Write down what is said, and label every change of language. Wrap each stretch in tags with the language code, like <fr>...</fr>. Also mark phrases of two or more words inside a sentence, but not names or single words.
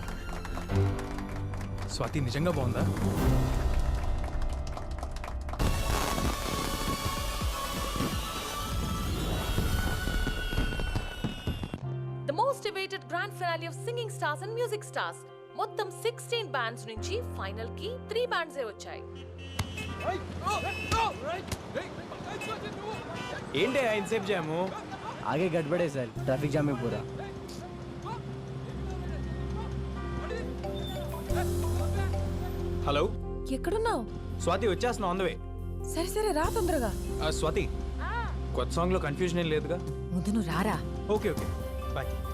<te>స్వాతి నిజంగా బాగుందా?</te> <en>The most awaited grand finale finale of singing stars and music stars.</en> <te>మొత్తం 16 బ్యాండ్స్ నుంచి ఫైనల్ కి 3 బ్యాండ్సే వచ్చాయి. ఏంటి ఇన్సేపు జాము?</te> <hi>आगे गड़बड़े सर,</hi> <en>traffic jam</en> <hi>में पूरा.</hi> <te>హలో ఎక్కడున్నావు? స్వాతి, వచ్చేస్తున్నా</te> <en>on the way.</en> <te>సరే సరే రా తొందరగా. స్వాతి, కొత్త సాంగ్లో కన్ఫ్యూజన్ ఏం లేదుగా? ముందు నువ్వు రారా.</te> <en>okay okay bye.</en>